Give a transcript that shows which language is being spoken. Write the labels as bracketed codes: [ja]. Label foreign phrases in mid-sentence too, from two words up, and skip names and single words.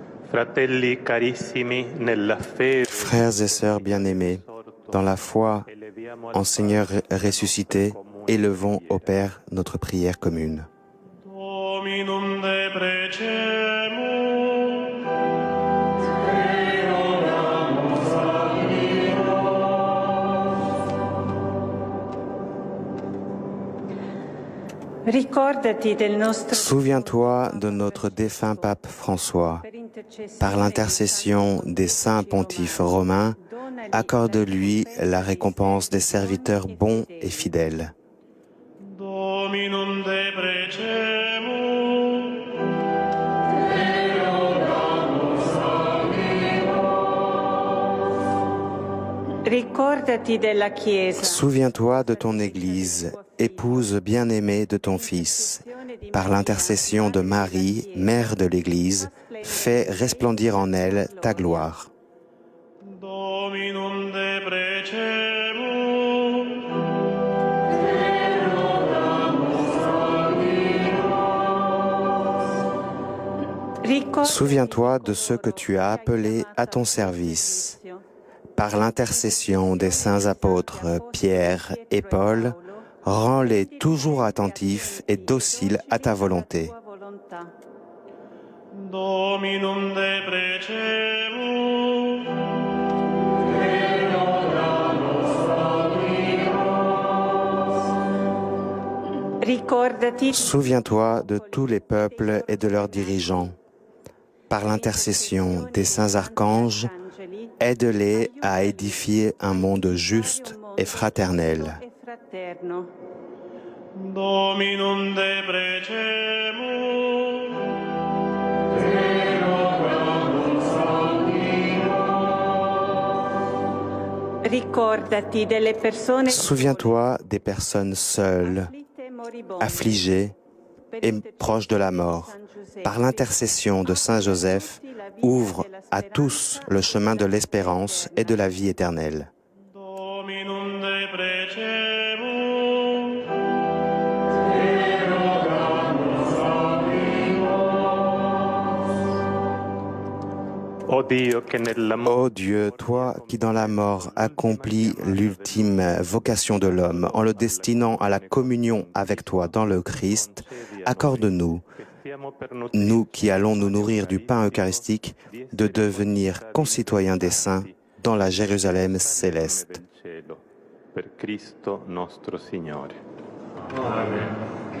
[it] Fratelli carissimi, nella fede, [fr] Frères et sœurs bien-aimés, dans la foi en Seigneur ressuscité, élevons au Père notre prière commune. [la] Dominum deprecemur. [it] Ricordati del nostro [fr] Souviens-toi de notre défunt pape François. Par l'intercession des saints pontifes romains, accorde-lui la récompense des serviteurs bons et fidèles. [la] Dominum deprecemur. [it] Ricordati della Chiesa. [fr] Souviens-toi de ton Église, épouse bien-aimée de ton Fils. Par l'intercession de Marie, mère de l'Église, fais resplendir en elle ta gloire. [la] Dominum deprecemur. [fr] Souviens-toi de ceux que tu as appelés à ton service. Par l'intercession des saints apôtres Pierre et Paul, rends-les toujours attentifs et dociles à ta volonté. [la] Dominum deprecemur. [fr] Souviens-toi de tous les peuples et de leurs dirigeants. Par l'intercession des saints archanges, aide-les à édifier un monde juste et fraternel. [la] Dominum deprecemur. [fr] Souviens-toi des personnes seules, affligées et proches de la mort. Par l'intercession de Saint Joseph, ouvre à tous le chemin de l'espérance et de la vie éternelle. [la] Dominum deprecemur. [fr] Ô Dieu, toi qui dans la mort accomplis l'ultime vocation de l'homme en le destinant à la communion avec toi dans le Christ, accorde-nous, nous qui allons nous nourrir du pain eucharistique, de devenir concitoyens des saints dans la Jérusalem céleste. [it] Per Cristo nostro Signore. Amen.